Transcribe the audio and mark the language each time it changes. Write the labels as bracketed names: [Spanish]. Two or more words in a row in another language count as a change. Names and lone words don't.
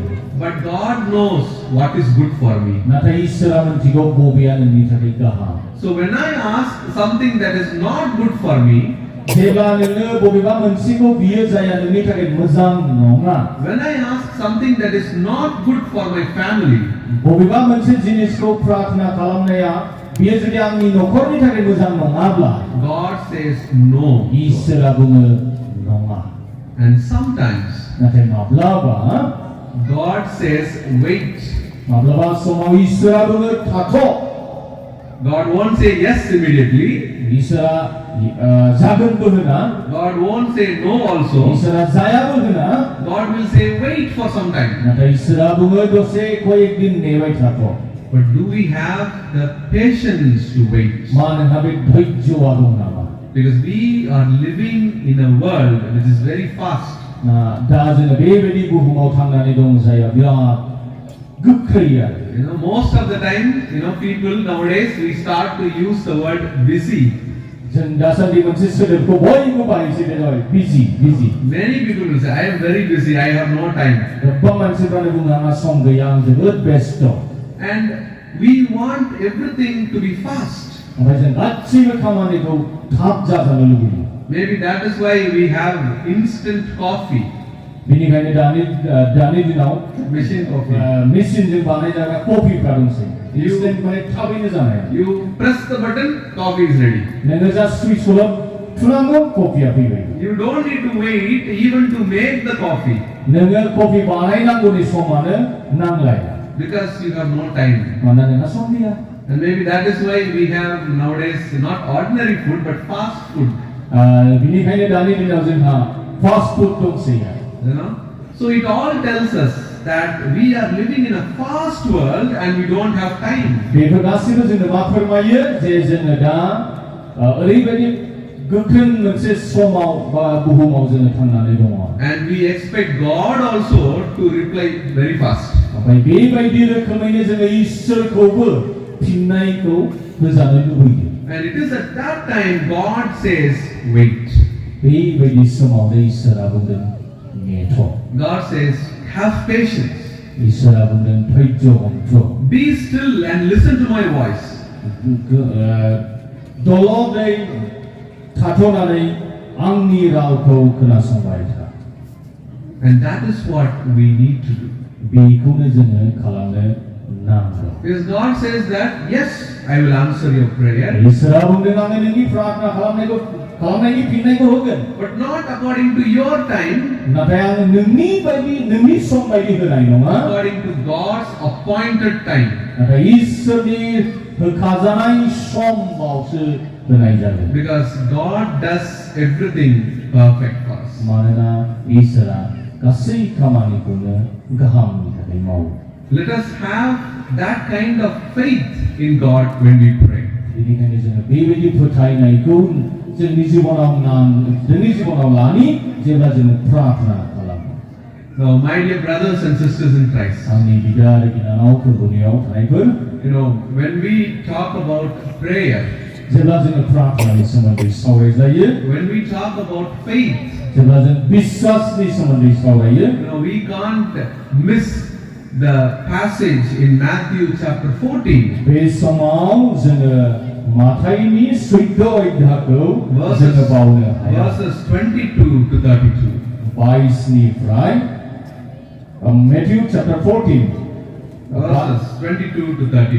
[English] But God knows what is good for me. [Bodo] नाथाय इसोरा मोनथिगौ बबेया नोंनि थाखाय गाहाम. [English] So when I ask something that is not good for me, [Bodo] जेब्ला नोङो बबेबा मोनसेखौ बियो जाया नोंनि थाखाय मोजां नङा, [English] when I ask something that is not good for my family, [Bodo] बबेबा मोनसे जिनिसखौ प्रार्थना खालामनाया बियो जुदि आंनि नखरनि थाखाय मोजां नङाब्ला [English] God says no. [Bodo] इसोरा बुङो नङा. [English] And sometimes [Bodo] नाथाय माब्लाबा [English] God says wait. [Bodo] माब्लाबा समाव इसोरा बुङो थाथ'. [English] God won't say yes immediately. [Bodo] इसोरा जागोनबो होना [English] God won't say no also. [Bodo] इसोरा जायाबो होना [English] God will say wait for some time. [Bodo] नाथाय इसोरा बुङो दसे कयेक दिन नेबाय थाथ' [English] But do we have the patience to wait? [Bodo] मा नोंहा बे धैर्यआ दं नामा [English] Because we are living in a world which is very fast. [Bodo] दा जोङो बेबायदि बुहुमाव थांनानै दं जायहा बिराद गोख्रै आरो [English] Most of the time, people nowadays we start to use the word busy. [Bodo] जों दासान्दि मोनसे सोदोबखौ बयबो बाहायसै बे जाबाय बिजि बिजि [English] Many people will say, I am very busy, I have no time. [Bodo] गोबां मानसिफ्रानो बुङो आंहा सम गैया आं जोबोद बेस्थ [English] And we want everything to be fast. [Bodo] ओमफ्राय जों गासैबो खामानिखौ थाब जाजानो लुबैयो [English] Maybe that is why we have instant coffee, [Bodo] बेनिखायनो दानि दिनाव [English] machine coffee. [Bodo] मेसिनजों बानायजानाय कफिफ्रा दंसै इन्स्टेन्ट माने थाबैनो जानाय [English] You press the button, coffee is ready. [Bodo] नोङो जा सुइचखौल' थुनांगौ कफिया फैबाय [English] You don't need to wait even to make the coffee [Bodo] नोङो कफि बानायनांगौनि समानो नांलाया [English] because you have no time. [Bodo] मानोना नोंहा सम गैया [English] And maybe that is why we have nowadays not ordinary food but fast food. [Bodo] बिनिखायनो दानि दिनाव जोंहा [English] fast food [Bodo] दंसै [English] So it all tells us that we are living in a fast world and we don't have time. [Bodo] बेफोर गासैबो जोंनो मा फोरमायो जे जोङो दा ओरैबायदि गोख्रों मोनसे समाव बा बुहुमाव जोङो थांनानै दङ [English] And we expect God also to reply very fast. [Bodo] ओमफ्राय बेबायदि रोखोमैनो जोङो इसोरखौबो फिननायखौ होजानो लुबैयो [English] And it is at that time God says wait. [Bodo] बेबायदि समावनो इसोरा बुंदों नेथ' [English] God says have patience. [Bodo] इसोरा बुंदों धैर्य हमथ' [English] Be still and listen to my voice. [Bodo] दलदै थाथ'नानै आंनि रावखौ खोनासंबाय था [English] And that is what we need to do. [Bodo] बेखौनो जोङो खालामनो नांगौ [English] Because God says that yes, I will answer your prayer, [Bodo] इसोरा बुंदों आङो नोंनि प्रार्थना खालामनायनि फिननायखौ होगोन [English] but not according to your time, [Bodo] नाथाय आङो नोंनि सम बायदि होनाय नङा [English] according to God's appointed time. [Bodo] नाथाय इसोरनि होखाजानाय समावसो होनाय जागोन [English] Because God does everything perfect for us. [Bodo] मानोना इसोरा गासै खामानिखौनो गाहामनि थाखाय मावो [English] Let us have that kind of faith in God when we pray. [Bodo] बेनिखायनो जोङो बेबायदि फोथायनायखौ जोंनि जिबनाव लानि जेब्ला जोङो प्रार्थना खालामो [English] Now, my dear brothers and sisters in Christ, [Bodo] आंनि बिदा आरो बिनानावफोर दुनियाव थानायफोर [English] when we talk about prayer, [Bodo] जेब्ला जोङो प्रार्थनानि सोमोन्दै सावरायजायो [English] when we talk about faith, [Bodo] जेब्ला जों बिश्वासनि सोमोन्दै सावरायो [English] we can't miss the passage in Matthew chapter 14. [Bodo] बे समाव जोङो माथाइनि 14 अध्यायखौ जोङो बावनो हाया [English] Verses 22 to 32. [Bodo] 22 निफ्राय Matthew chapter 14 [English] Verses 22 to 32.